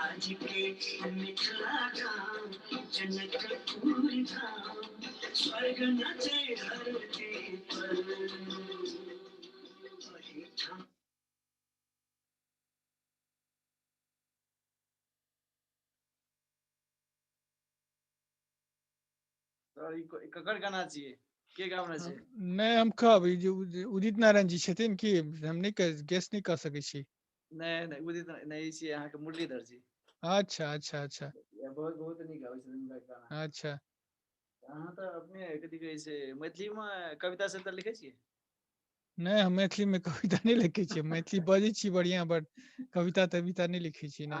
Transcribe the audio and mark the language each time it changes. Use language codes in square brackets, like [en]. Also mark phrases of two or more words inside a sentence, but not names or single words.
[mai] के मिथिला गाम जनकपुर धाम स्वर्ग नाचे धरती पर वही ठाम सर ई ककर गाना छियै के गाना छै नहीं हम कब ई जो उदित नारायण जी छथिन कि हम नहीं गेस नहीं कर सकै छी नहीं नहीं उदित नहीं छियै अहाँके मुरलीधर जी अच्छा अच्छा अच्छा बहुत बहुत नीक गाबै छथिन हुनकर गाना अच्छा अहाँ तऽ अपने कथी कहै छै मैथिलीमे कविता सब तऽ लिखै छियै नहीं हम मैथिली में कविता नहीं लिखै छी मैथिली बजै छी बढ़िया बट कविता तविता नहीं लिखै छी ना